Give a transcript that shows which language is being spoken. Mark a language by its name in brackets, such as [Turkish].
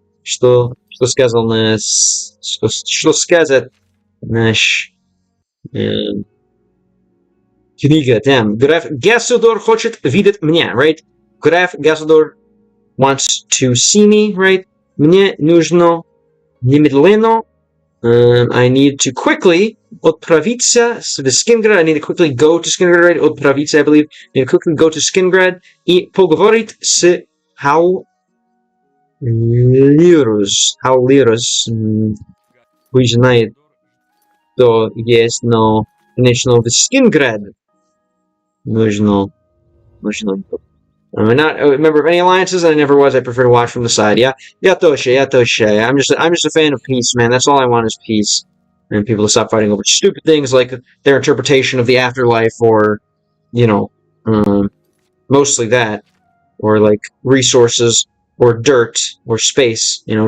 [Russian] Что сказал нас, что скажет наш книга там. Граф Геслдор хочет видеть меня, [English] right? Граф Геслдор wants to see me, right? [Russian] Мне нужно немедленно. [English] I need to quickly [Russian] отправиться в Скинgrad. [English] I need to quickly go to Skинgrad, right? [Russian] Отправиться, [English] I believe. I need to quickly go to Skинgrad [Russian] и поговорить с Хаулирус. Вы знаете, что есть, но, конечно, в Skинgrad нужно. [English] I'm not a member of any alliances. I never was. I prefer to watch from the side. Yeah, Toshe. I'm just a fan of peace, man. That's all I want is peace, and people to stop fighting over stupid things like their interpretation of the afterlife, or mostly that, or like resources, or dirt, or space.